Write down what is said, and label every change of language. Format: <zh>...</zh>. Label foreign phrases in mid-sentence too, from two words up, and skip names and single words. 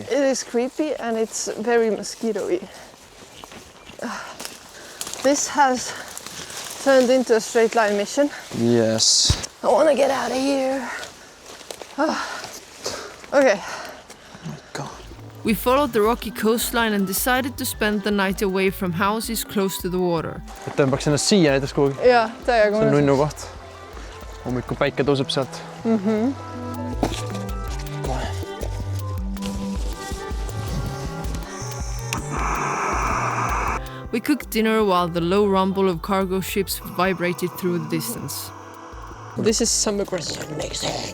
<en>It is creepy and it's very mosquito-y. This has turned into a straight line mission. Yes. I want to get out of here. Okay. God. We followed the rocky coastline and decided to spend the night away from houses close to the water.</en> <et>Et tõmbaks ennast siia näiteks kuhugi. Jaa, täiega See on mõnus. nunnu koht. Hommikul päike tõuseb sealt.</et> <en>We cooked dinner while the low rumble of cargo ships vibrated through the distance. This is some aggressive mixing.</en>